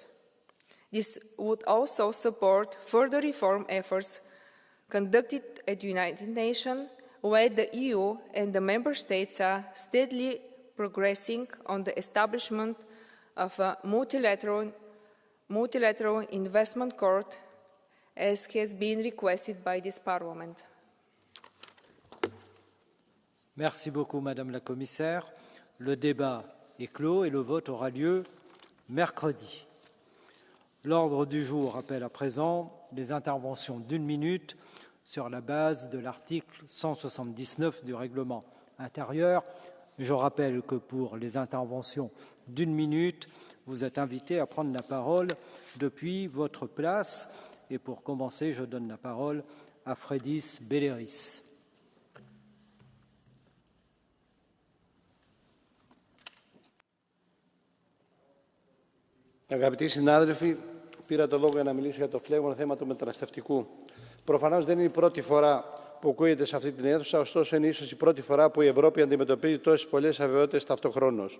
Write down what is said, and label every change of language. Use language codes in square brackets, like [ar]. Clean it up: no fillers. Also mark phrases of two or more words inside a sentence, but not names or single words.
[en] This would also support further reform efforts conducted at the United Nations, where the EU and the Member States are steadily progressing on the establishment of a multilateral investment court, as has been requested by this Parliament. [fr] Merci beaucoup, Madame la Commissaire. Le débat est clos et le vote aura lieu mercredi. L'ordre du jour appelle à présent les interventions d'1 minute sur la base de l'article 179 du règlement intérieur. Je rappelle que pour les interventions d'1 minute, vous êtes invité à prendre la parole depuis votre place. Et pour commencer, je donne la parole à Frédis Belleris. [el] Αγαπητοί συνάδελφοι, πήρα το λόγο για να μιλήσω για το φλέγον θέμα του μεταναστευτικού. Προφανώς δεν είναι η πρώτη φορά που ακούγεται σε αυτή την αίθουσα, ωστόσο είναι ίσως η πρώτη φορά που η Ευρώπη αντιμετωπίζει τόσες πολλές αβεβαιότητες ταυτοχρόνως.